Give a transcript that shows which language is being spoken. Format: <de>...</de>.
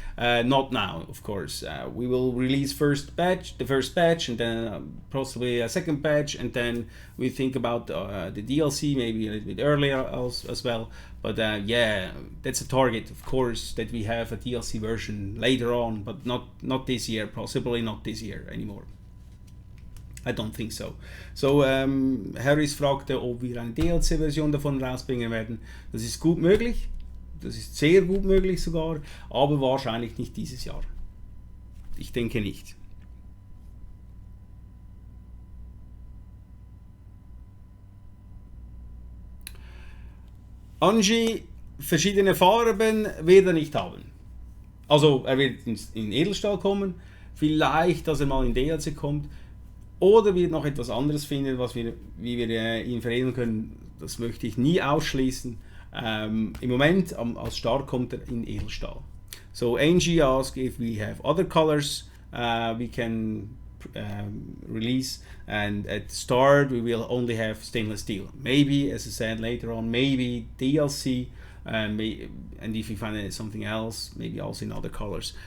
<en>Not now, of course. We will release the first batch, and then possibly a second batch, and then we think about the DLC maybe a little bit earlier as well. But yeah, that's a target, of course, that we have a DLC version later on, but not this year. Possibly not this year anymore. I don't think so.</en> <de>So, Harris fragte, ob wir eine DLC-Version davon rausbringen werden. Das ist gut möglich. Das ist sehr gut möglich sogar. Aber wahrscheinlich nicht dieses Jahr. Ich denke nicht. Angie, verschiedene Farben wird er nicht haben. Also er wird in Edelstahl kommen, vielleicht, dass er mal in DLC kommt, oder wird noch etwas anderes finden, wie wir ihn veredeln können. Das möchte ich nie ausschließen. Im Moment als Start kommt er in Edelstahl.</de> <en>So Angie asked if we have other colors we can release, and at the start we will only have stainless steel. Maybe, as I said later on, maybe DLC, and if we find something else, maybe also in other colors.</en>